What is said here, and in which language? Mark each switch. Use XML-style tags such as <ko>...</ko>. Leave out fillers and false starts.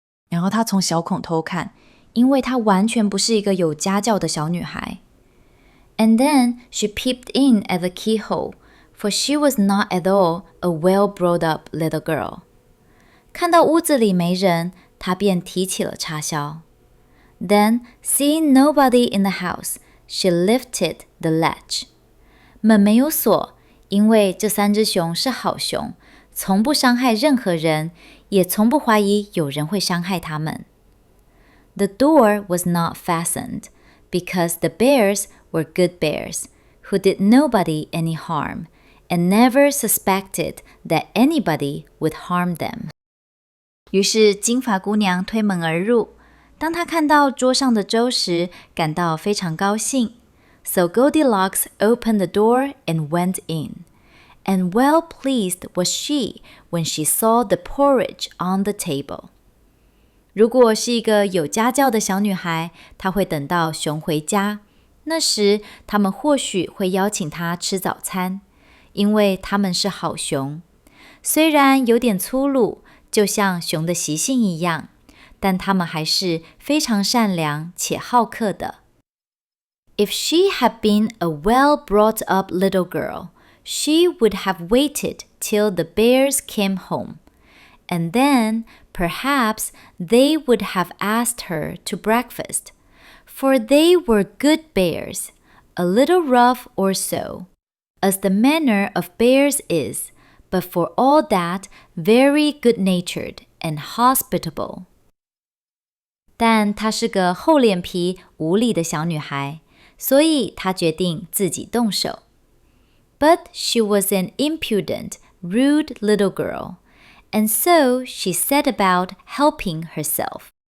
<zh>然后她从小孔偷看，因为她完全不是一个有家教的小女孩。</zh> <en>And then she peeped in at the keyhole, for she was not at all a well-brought-up little girl.</en> <zh>看到屋子里没人，她便提起了插销。</zh> <en>Then, seeing nobody in the house, she lifted the latch.</en> <zh>门没有锁，因为这三只熊是好熊，从不伤害任何人，也从不怀疑有人会伤害他们。</zh> <en>The door was not fastened, because the bears were good bears, who did nobody any harm, and never suspected that anybody would harm them.</en> <zh>于是金发姑娘推门而入，当她看到桌上的粥时，感到非常高兴。</zh> <en>So Goldilocks opened the door and went in.And well pleased was she when she saw the porridge on the table.</en> <zh>如果是一个有家教的小女孩，她会等到熊回家，那时他们或许会邀请她吃早餐，因为他们是好熊。虽然有点粗鲁，就像熊的习性一样，但他们还是非常善良且好客的。</zh> <en>If she had been a well-brought-up little girl,She would have waited till the bears came home, and then perhaps they would have asked her to breakfast, for they were good bears, a little rough or so, as the manner of bears is, but for all that very good-natured and hospitable.</en> <zh>但她是个厚脸皮、无理的小女孩，所以她决定自己动手。</zh> <en>But she was an impudent, rude little girl, and so she set about helping herself.</en>